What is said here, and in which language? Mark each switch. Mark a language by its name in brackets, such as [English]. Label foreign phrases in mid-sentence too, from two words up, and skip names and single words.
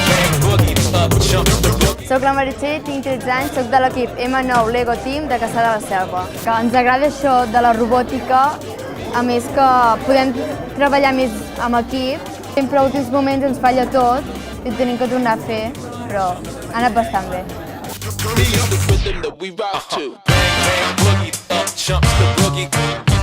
[Catalan] Soc la Meritxell, tinc 13 anys, soc de l'equip M9 Lego Team de Cassà de la Selva. Que ens agrada això de la robòtica, a més que podem treballar més amb equip. Sempre a últims moments ens falla tot i ho tenim que tornar a fer, però ha anat bastant bé. [English] The rhythm that we rock to. Bang, bang, boogie, up jumps the boogie.